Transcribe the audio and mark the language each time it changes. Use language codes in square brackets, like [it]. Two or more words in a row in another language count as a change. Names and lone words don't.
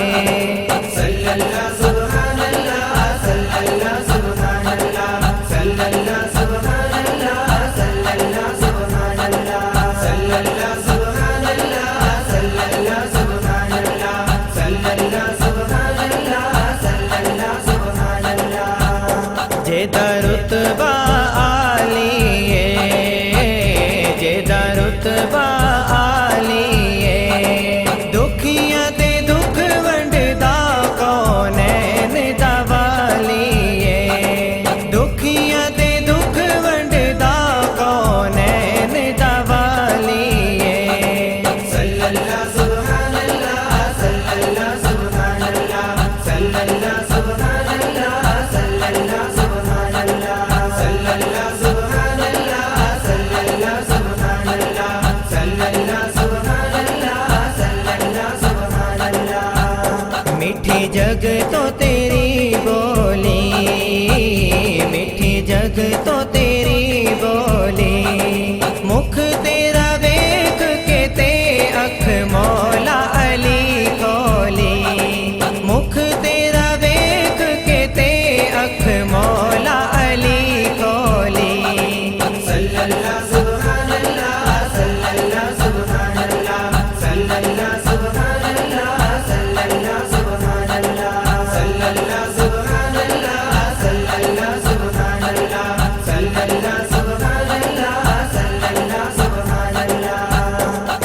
[ar] صلی اللہ سبحان اللہ، صلی اللہ سبحان اللہ، صلی اللہ سبحان اللہ، صلی اللہ سبحان اللہ، صلی اللہ سبحان اللہ، صلی اللہ سبحان اللہ، صلی اللہ سبحان اللہ، صلی اللہ سبحان اللہ۔ [pa] جیدا رتبہ عالی ہے، جیدا رتبہ عالی ہے، دکھیاں تے دکھ ونڈدا کونین دا والی ہے، دکھیاں تے دکھ ونڈدا کونین دا والی ہے۔ [ar] صلی اللہ سبحان اللہ، صلی اللہ سبحان اللہ، صلی اللہ سبحان اللہ، صلی اللہ سبحان اللہ، صلی اللہ سبحان اللہ، صلی اللہ سبحان اللہ، صلی اللہ سبحان اللہ، صلی اللہ سبحان اللہ۔ [pa] میٹھی جگ تو تیری بولی، میٹھی جگ تو تیری بولی، مکھ تیرا ویکھ کے تے اکھ مولا علی کھولی، مکھ تیرا ویکھ کے تے اکھ مولا علی کھولی۔ [ar] صلی اللہ سبحان اللہ، صلی اللہ سبحان اللہ، صلی اللہ سبحان اللہ، صلی اللہ سبحان اللہ، صلی اللہ سبحان اللہ، صلی اللہ سبحان اللہ، صلی اللہ سبحان اللہ، صلی اللہ سبحان اللہ۔